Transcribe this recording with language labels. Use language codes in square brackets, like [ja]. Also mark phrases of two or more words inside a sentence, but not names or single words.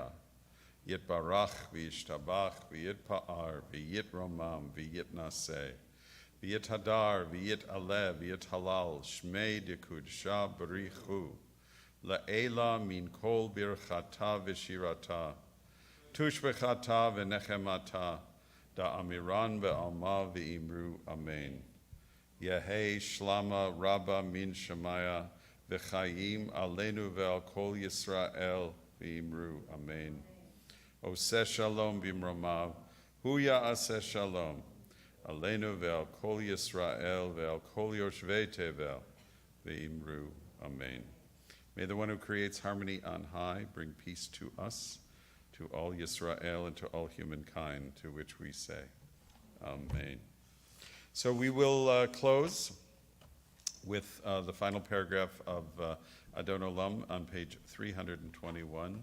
[arc] יתברך וישתבח ויתפאר ויתרומם ויתנשא. ויתהדר ויתעלה ויתהלל שמה דקודשא בריך הוא. לעלא מן כל ברכתא ושירתא תשבחתא ונחמתא דאמירן בעלמא ואמרו אמן. יהא שלמא רבא מן שמיא וחיים עלינו ועל כל ישראל ואמרו אמן. [he] עשה שלום במרומיו הוא יעשה שלום עלינו ועל כל ישראל ועל כל יושבי תבל ואמרו אמן. [en] May the one who creates harmony on high bring peace to us, to all Yisrael, and to all humankind, to which we say, Amen. So we will close with the final paragraph of Adon Olam on page 321.